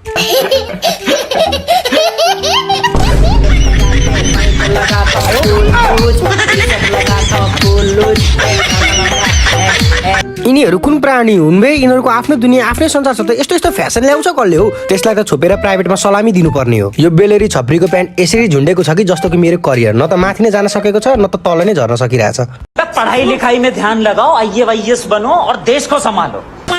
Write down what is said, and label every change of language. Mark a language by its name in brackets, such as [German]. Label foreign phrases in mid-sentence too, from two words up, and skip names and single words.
[Nepali] यिनीहरू कुन प्राणी हुन् बे? यिनीहरूको आफ्नो दुनियाँ आफ्नै संसार छ त यस्तो यस्तो फेसन ल्याउँछ कसले हो? त्यसलाई त छोपेर प्राइभेटमा सलामी दिनुपर्ने हो। यो बेलेरी छप्रीको प्यान्ट यसरी झुन्डेको छ कि जस्तो कि मेरो करियर न त माथि नै जान सकेको छ न त तल नै झर्न सकिरहेछ। [Hindi] पढ़ाई लिखाई में ध्यान लगाओ, IAS बनो और देश को संभालो।